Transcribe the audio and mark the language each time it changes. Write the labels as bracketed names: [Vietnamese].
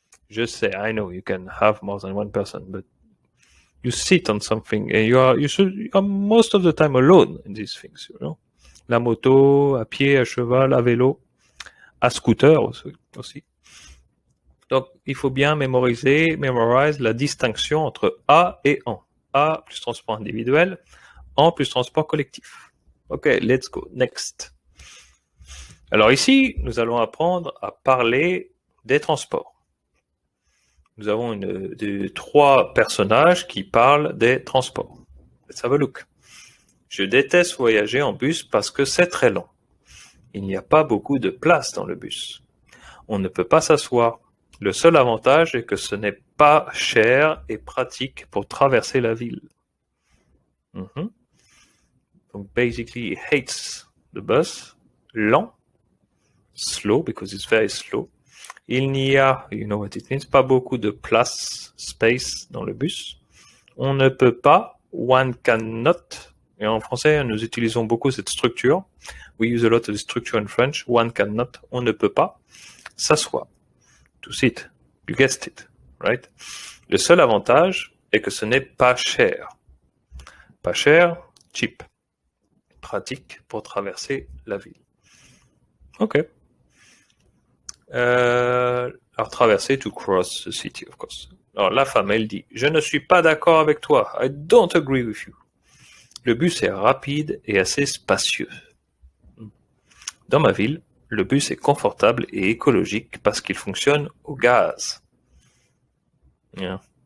[French] Je sais, [English] I know you can have more than one person, but you sit on something and you are most of the time alone in these things, you know. [French] La moto, à pied, à cheval, à vélo, à scooter aussi. Donc, il faut bien memorize la distinction entre A et en. A plus transport individuel, en plus transport collectif. Ok, [English] let's go. Next. [French] Alors ici, nous allons apprendre à parler des transports. Nous avons trois personnages qui parlent des transports. Let's have a look. Je déteste voyager en bus parce que c'est très long. Il n'y a pas beaucoup de place dans le bus. On ne peut pas s'asseoir. Le seul avantage est que ce n'est pas cher et pratique pour traverser la ville. [English] Donc, basically, he hates the bus. Lent. Slow, because it's very slow. [French] Il n'y a, [English] you know what it means, [French] pas beaucoup de place, space dans le bus. On ne peut pas, [English] one cannot. [French] Et en français, nous utilisons beaucoup cette structure. [English] We use a lot of the structure in French. One cannot, [French] on ne peut pas s'asseoir. [English] To sit. You guessed it, right? [French] Le seul avantage est que ce n'est pas cher. Pas cher, cheap. Pratique pour traverser la ville. Ok. [English] Alors traverser, to cross the city, of course. [French] Alors la femme, elle dit, je ne suis pas d'accord avec toi. [English] I don't agree with you. [French] Le bus est rapide et assez spacieux. Dans ma ville, le bus est confortable et écologique parce qu'il fonctionne au gaz. Yeah.